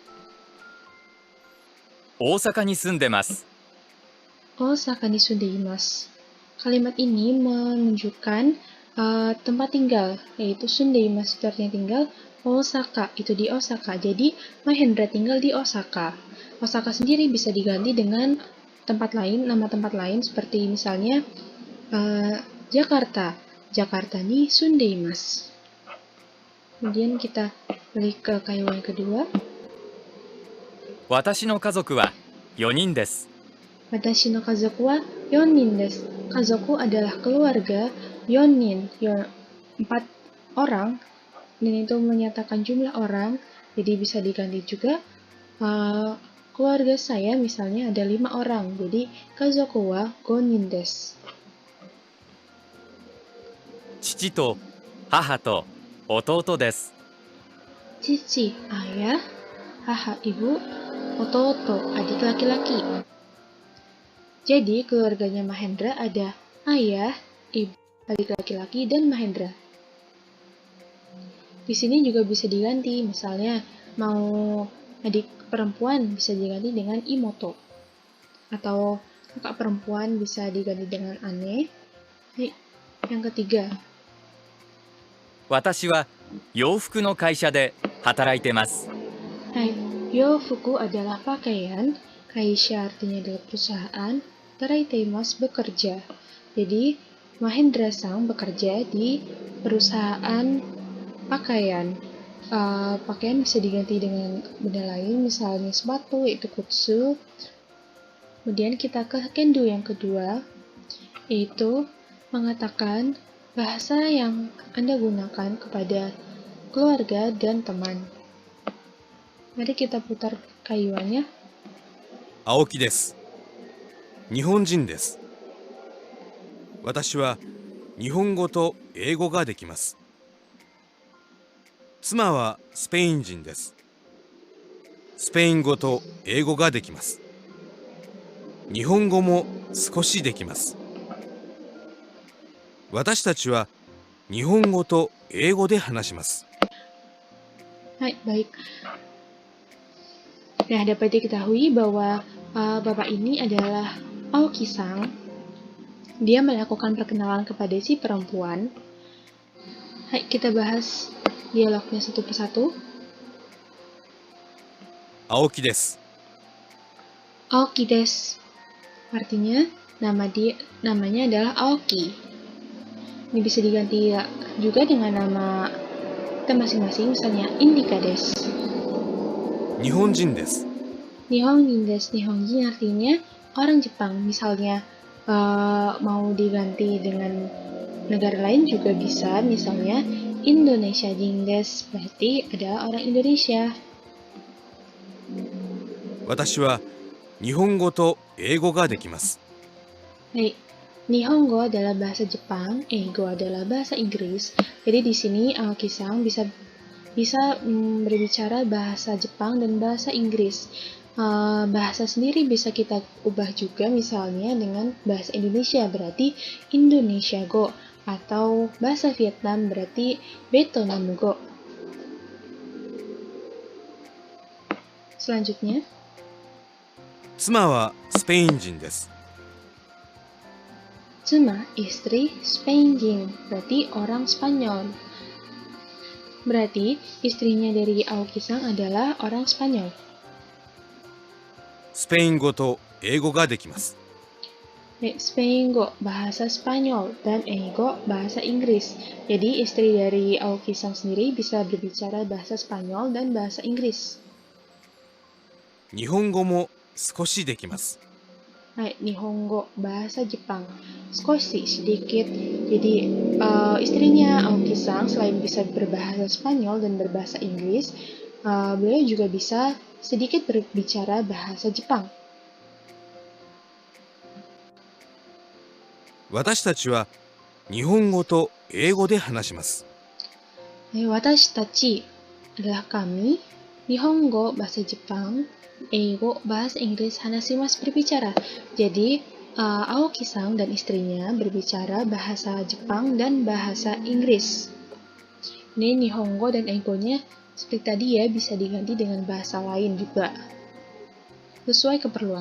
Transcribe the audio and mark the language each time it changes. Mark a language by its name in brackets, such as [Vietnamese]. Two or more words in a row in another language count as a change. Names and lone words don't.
[Japanese] 大阪に住んでます。大阪に住んでいます. [Indonesian] Kalimat ini menunjukkan tempat tinggal, yaitu sundeimasu itu artinya tinggal, Osaka itu di Osaka. Jadi Mahendra tinggal di Osaka. Osaka sendiri bisa diganti dengan tempat lain, nama tempat lain seperti misalnya Jakarta. [Japanese] ジャカルタに住んでいます. [Indonesian] Kemudian kita balik ke kaiwan kedua. [Japanese] 私の家族は4人です。私の家族は4人です. [Indonesian] Kazoku adalah keluarga, 4nin, 4 orang, dan itu menyatakan jumlah orang, jadi bisa diganti juga keluarga saya misalnya ada 5 orang, jadi [Japanese] 家族は5人です. 父と母と弟です。 [Indonesian] Cici, ayah, haha ibu, ototo, adik laki-laki. Jadi keluarganya Mahendra ada ayah, ibu, adik laki-laki, dan Mahendra. Di sini juga bisa diganti, misalnya mau adik perempuan bisa diganti dengan imoto. Atau kakak perempuan bisa diganti dengan ane. Yang ketiga. [Japanese] 私は洋服の会社で働いてます。 [Indonesian] Yofuku adalah pakaian, kaisha artinya adalah perusahaan, taraiteimasu bekerja. Jadi, Mahendra Sang bekerja di perusahaan pakaian. Pakaian bisa diganti dengan benda lain, misalnya sepatu, yaitu kutsu. Kemudian kita ke kendo yang kedua, yaitu mengatakan bahasa yang Anda gunakan kepada keluarga dan teman. Mari kita putar kayuannya. [Japanese] 青木です。日本人です。私は日本語と英語ができます。妻はスペイン人です。スペイン語と英語ができます。日本語も少しできます。私たちは日本語と英語で話します。 [Indonesian] Baik. Nah, dapat diketahui bahwa bapak ini adalah Aoki Sang. Dia melakukan perkenalan kepada si perempuan. Kita bahas dialognya satu persatu. [Japanese] 青木です。青木です. [Indonesian] Artinya, namanya adalah Aoki. Ini bisa diganti juga dengan nama kita masing-masing, misalnya [Japanese] インディカです. 日本人です。日本人です. [Indonesian] Nihonjin artinya orang Jepang. Misalnya mau diganti dengan negara lain juga bisa, misalnya [Japanese] インドネシア人です. [Indonesian] Berarti adalah orang Indonesia. [Japanese] 私は日本語と英語ができます。 [Indonesian] Nihongo adalah bahasa Jepang, Eigo adalah bahasa Inggris. Jadi di sini Aoki Sang bisa berbicara bahasa Jepang dan bahasa Inggris. Bahasa sendiri bisa kita ubah juga, misalnya dengan bahasa Indonesia berarti [Japanese] インドネシア語, [Indonesian] atau bahasa Vietnam berarti [Japanese] ベトナム語. [Indonesian] Selanjutnya, [Japanese] 妻はスペイン人です。 [Indonesian] Tsuma, istri, Spenjin, berarti orang Spanyol. Berarti istrinya dari Aoki Sang adalah orang Spanyol. [Japanese] スペイン語と英語ができます。 [Indonesian] Spengo, bahasa Spanyol, dan Eigo, bahasa Inggris. Jadi istri dari Aoki Sang sendiri bisa berbicara bahasa Spanyol dan bahasa Inggris. [Japanese] 日本語も少しできます。 [Indonesian] Nihongo, bahasa Jepang. Skoshi, sedikit. Jadi istrinya Aoki Sang selain bisa berbahasa Spanyol dan berbahasa Inggris, beliau juga bisa sedikit berbicara bahasa Jepang. [Japanese] 私たちは日本語と英語で話します。私たち [Indonesian] adalah kami, Nihongo bahasa Jepang, Eigo bahasa Inggris, hanashimasu berbicara. Jadi Aoki Sang dan istrinya berbicara bahasa Jepang dan bahasa Inggris. Ini Nihongo dan Eigo-nya seperti tadi ya, bisa diganti dengan bahasa lain juga sesuai keperluan.